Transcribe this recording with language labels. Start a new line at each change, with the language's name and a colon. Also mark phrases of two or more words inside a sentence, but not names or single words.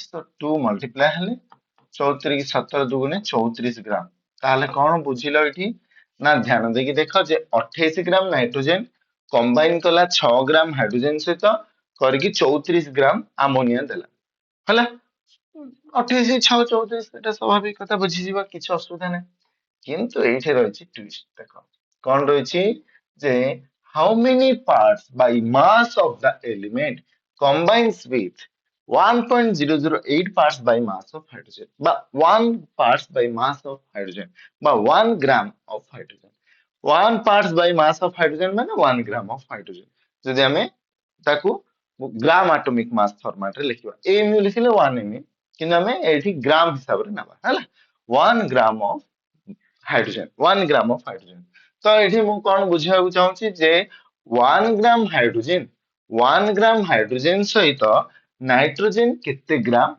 Odia: ତ 2 ମଲ୍ଟିପ୍ଲାଏ ହେଲେ 34 17 ଦୁଗୁଣେ 34 ଗ୍ରାମ ତାହେଲେ କଣ ବୁଝିଲ ଏଠି ନା ଧ୍ୟାନ ଦେଇକି ଦେଖ ଯେ 28
English: gram nitrogen combine
Odia: କଲା 6
English: gram hydrogen
Odia: ସହିତ କରିକି 34
English: gram ammonia
Odia: ଦେଲା ହେଲା 28 6 34 ଏଟା ସ୍ୱାଭାବିକ କଥା ବୁଝିଯିବା କିଛି ଅସୁବିଧା ନାହିଁ କିନ୍ତୁ ଏଇଠି ରହିଛି twist ଦେଖ କଣ ରହିଛି ଯେ
English: how many parts by mass of the element combines with 1.008 parts by mass of hydrogen বা 1 parts by mass of hydrogen বা 1 gram of hydrogen 1 parts by mass of hydrogen ମାନେ 1 gram of hydrogen
Odia: ଯଦି ଆମେ ତାକୁ
English: gram atomic mass format ରେ
Odia: ଲେଖିବା ଏମୟୁ ଲେଖିଲେ 1 ଏମୟୁ କିନ୍ତୁ ଆମେ ଏଇଠି ଗ୍ରାମ ହିସାବରେ ନେବା ହେଲା 1
English: gram of hydrogen
Odia: 1
English: gram of hydrogen
Odia: ତ ଏଠି ମୁଁ କଣ ବୁଝିବାକୁ ଚାହୁଁଛି ଯେ 1
English: gram hydrogen
Odia: 1
English: gram hydrogen
Odia: ସହିତ ନାଇଟ୍ରୋଜେନ କେତେ ଗ୍ରାମ